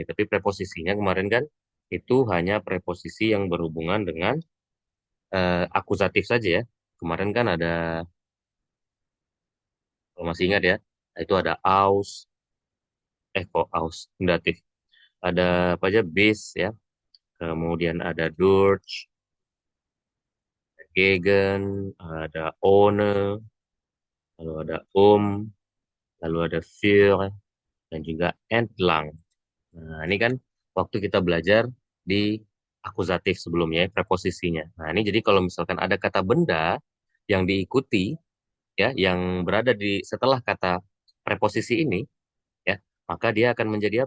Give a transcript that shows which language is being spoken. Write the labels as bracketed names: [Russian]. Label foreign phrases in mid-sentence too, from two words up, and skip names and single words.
[Indonesian] Tapi preposisinya kemarin kan itu hanya preposisi yang berhubungan dengan akusatif saja ya. Kemarin kan ada, kalau masih ingat ya, itu ada aus, kok aus, datif. Ada apa aja, bis ya. Kemudian ada [German] durch, gegen, [Indonesian] ada ohne, lalu ada lalu ada für, dan juga entlang. Nah, ini kan waktu kita belajar di akusatif sebelumnya, ya, preposisinya. Nah, ini jadi kalau misalkan ada kata benda yang diikuti, ya, yang berada di setelah kata preposisi ini, ya, maka dia akan menjadi apa?